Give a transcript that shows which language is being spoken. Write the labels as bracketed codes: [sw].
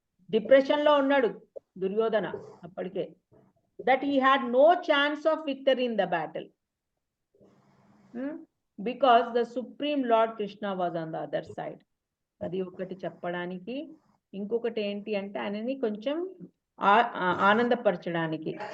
[te] Depression లో ఉన్నాడు దుర్యోధన అప్పటికే. [en] that he had no chance of victory in the battle because the supreme lord krishna was on the other side. [te] అది ఒకటి చెప్పడానికి. ఇంకొకటి ఏంటి అంటే ఆయనని కొంచెం ఆనందపరచడానికి.